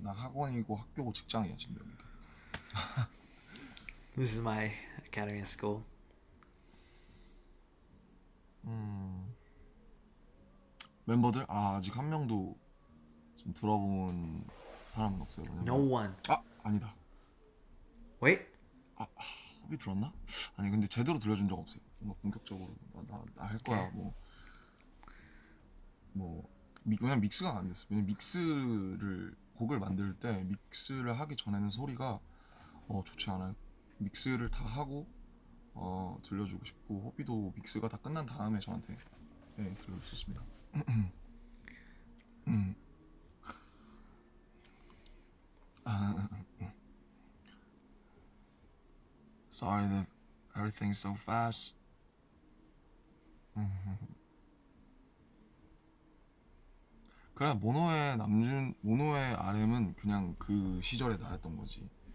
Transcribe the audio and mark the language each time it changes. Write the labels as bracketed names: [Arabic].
[Korean] 나 학원이고 학교고 직장이야 지금 여기. [English] This is my academy at school. [Korean] 멤버들 아직 한 명도 좀 들어본 사람은 없어요. 왜냐면... [English] No one. [Korean] 아니다. [English] Wait. [Korean] 호비 들었나? 아니 근데 제대로 들려준 적 없어요. 뭔가 본격적으로 나 할 거야 왜냐면 믹스가 안 됐어. 왜냐면 곡을 만들 때 믹스를 하기 전에는 소리가 좋지 않아요. 믹스를 다 하고 들려주고 싶고 호비도 믹스가 다 끝난 다음에 저한테 들려줬었습니다. [English] Sorry that everything's so fast. [Korean] 그래 모노의 RM은 그냥 그 시절에 나왔던 거지.